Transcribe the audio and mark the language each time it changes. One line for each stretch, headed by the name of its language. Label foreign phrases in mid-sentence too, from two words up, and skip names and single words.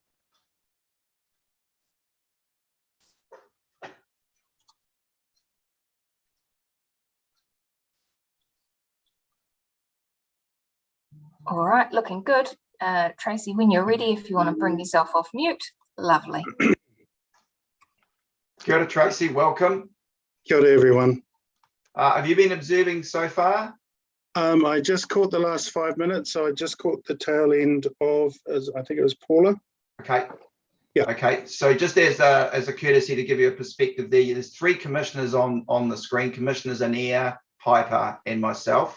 English: All right, looking good. Tracy, when you're ready, if you want to bring yourself off mute, lovely.
Māori: Kia ora,
English: Tracy, welcome.
Māori: Kia ora,
English: everyone. Have you been observing so far? I just caught the last 5 minutes, so I just caught the tail end of, I think it was Paula. Okay. Yeah. Okay. So just as a courtesy to give you a perspective, there's 3 commissioners on the screen: Commissioners Anea, Piper, and myself.